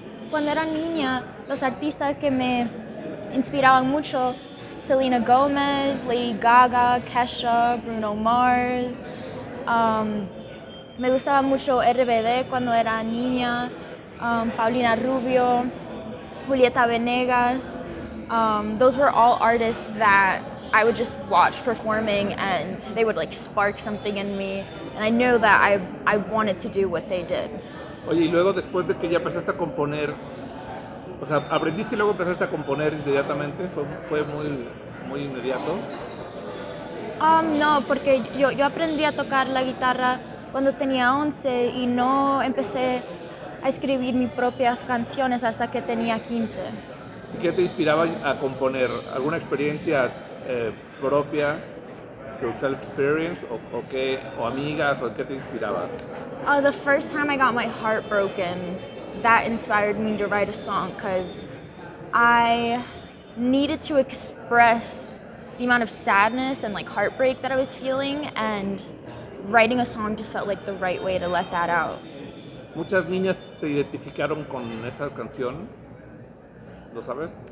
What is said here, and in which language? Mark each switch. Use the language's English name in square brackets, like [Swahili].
[Spanish] Cuando era niña, los artistas que me inspiraban mucho: Selena Gomez, Lady Gaga, Kesha, Bruno Mars. Me gustaba mucho RBD cuando era niña, Paulina Rubio, Julieta Venegas. [English] Those were all artists that I would just watch performing, and they would like spark something in me, and I know that I wanted to do what they did. [Spanish] Oye, y luego después de que ya empezaste a componer, o sea, aprendiste y luego empezaste a componer inmediatamente, fue muy inmediato. No, porque yo aprendí a tocar la guitarra cuando tenía 11 y no empecé a escribir mis propias canciones hasta que tenía 15. ¿Y qué te inspiraba a componer? ¿Alguna experiencia propia, tu self-experience, o amigas, o qué te inspiraba? [English] The first time I got my heart broken, that inspired me to write a song, because I needed to express the amount of sadness and like heartbreak that I was feeling, and writing a song just felt like the right way to let that out. [Spanish] Muchas niñas se identificaron con esa canción, ¿lo sabes?